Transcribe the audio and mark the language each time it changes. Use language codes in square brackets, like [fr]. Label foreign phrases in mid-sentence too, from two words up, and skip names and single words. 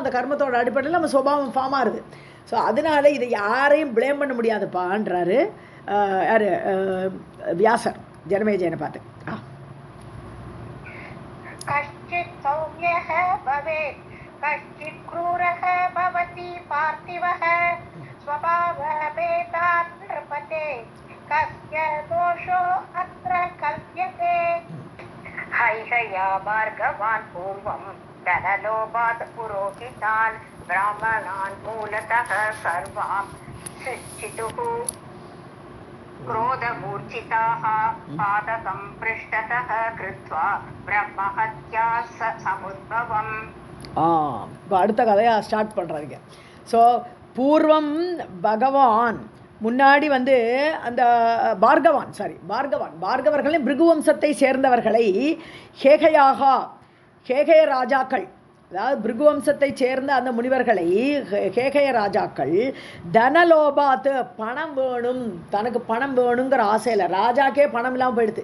[ta] அந்த கர்மத்தோட அடிப்படையில் நம்ம சுபாவம் ஃபார்ம் ஆகுது. ஸோ அதனால இதை யாரையும் பிளேம் பண்ண முடியாதுப்பான்றாரு யார் வியாசர் ஜனமேஜயனை பார்த்து. [sa] कश्चित् सौम्यः भवेत् कश्चित् क्रूरः भवति पार्थिवः स्वभावभेदात् नृपते कस्य दोषो अत्र कल्प्यते. हैहया भार्गवान् पूर्वं धनलोभात् पुरोहितान् ब्राह्मणान् मूलतः सर्वान् सृष्टितुः क्रोधमूर्छिताः पादसम्पृष्टतः कृत्वा ब्रह्महत्या समुद्भवम्. [ta] அடுத்த கதையை ஸ்டார்ட் பண்ணுறாங்க. ஸோ பூர்வம் பகவான் முன்னாடி வந்து அந்த பார்கவர்களையும் பிருகுவம்சத்தை சேர்ந்தவர்களை கேகய ராஜாக்கள் அதாவது பிருகுவம்சத்தை சேர்ந்த அந்த முனிவர்களை கேகய ராஜாக்கள் தனலோபாத்து பணம் வேணும் தனக்கு பணம் வேணுங்கிற ஆசையில் ராஜாக்கே பணம் இல்லாமல் போயிடுது.